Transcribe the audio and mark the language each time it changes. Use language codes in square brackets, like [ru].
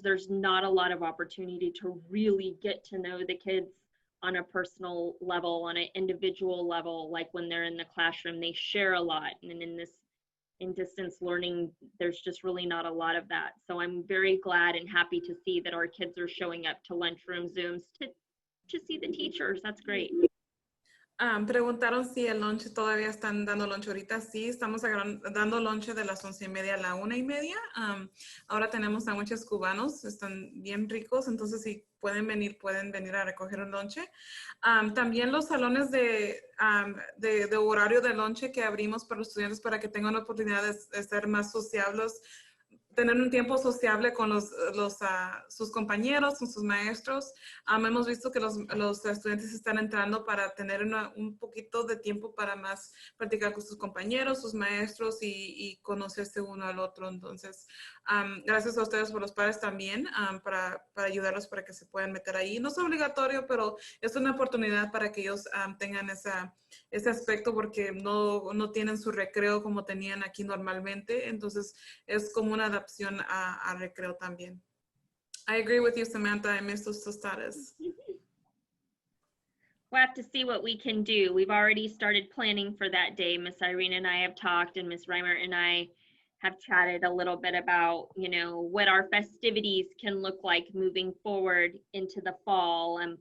[en] There's not a lot of opportunity to really get to know the kids on a personal level, on an individual level. Like when they're in the classroom, they share a lot. And in distance learning, there's just really not a lot of that. So I'm very glad and happy to see that our kids are showing up to lunchroom Zooms to see the teachers. That's great. [es] Preguntaron si el lunch todavía están dando lunch ahorita. Sí, estamos dando lunch de las 11:30 a la 1:30. Ahora tenemos sándwiches cubanos, están bien ricos, entonces si pueden venir a recoger un lunch. También los salones de horario de lunch que abrimos para los estudiantes para que tengan la oportunidad de ser más sociables, tener un tiempo sociable con sus compañeros, con sus maestros. Hemos visto que los estudiantes están entrando para tener un poquito de tiempo para más practicar con sus compañeros, sus maestros y conocerse uno al otro. Entonces, gracias a ustedes por los padres también, para ayudarlos para que se puedan meter ahí. No es obligatorio, pero es una oportunidad para que ellos tengan ese aspecto, porque no tienen su recreo como tenían aquí normalmente. Entonces, es como una adaptación a recreo también. [en] I agree with you, Samantha. I miss those tostadas. We'll have to see what we can do. We've already started planning for that day. Miss Irene and I have talked, and Miss Reimer and I have chatted a little bit about, you know, what our festivities can look like moving forward into the fall.